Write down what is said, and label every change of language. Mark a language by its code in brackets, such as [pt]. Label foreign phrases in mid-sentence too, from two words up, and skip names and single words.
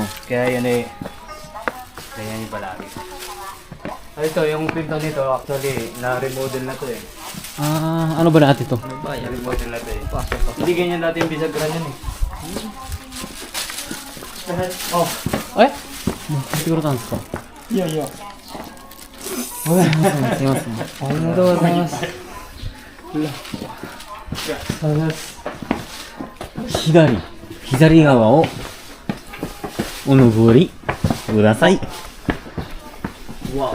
[tl] Kaya yan eh. Ganyan yung palagi. Ito, yung pinto nito actually na-remodel na to eh. Ah, ano ba natin to? Na-remodel na to eh. Hindi ganyan dati yung bisagran yan eh. Oh. Eh? Siguro tan desu ka? [ja] いやいや。すいません。ありがとうございます。左側をお登りください。 [en] Wow.